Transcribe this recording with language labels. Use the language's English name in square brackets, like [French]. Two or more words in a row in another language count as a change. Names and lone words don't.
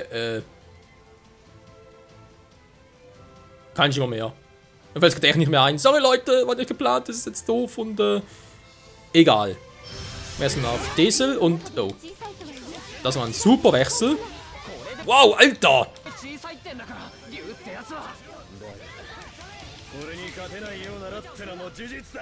[German] Kein Schimmer mehr. Mir fällt es gerade echt nicht mehr ein. Sorry Leute, war nicht geplant, das ist jetzt doof und egal. Wechseln auf Diesel und... Oh. Das war ein super Wechsel. Wow, Alter! [Japanese] 小さいってんだから竜ってやつは俺に勝てないようならってのも事実だ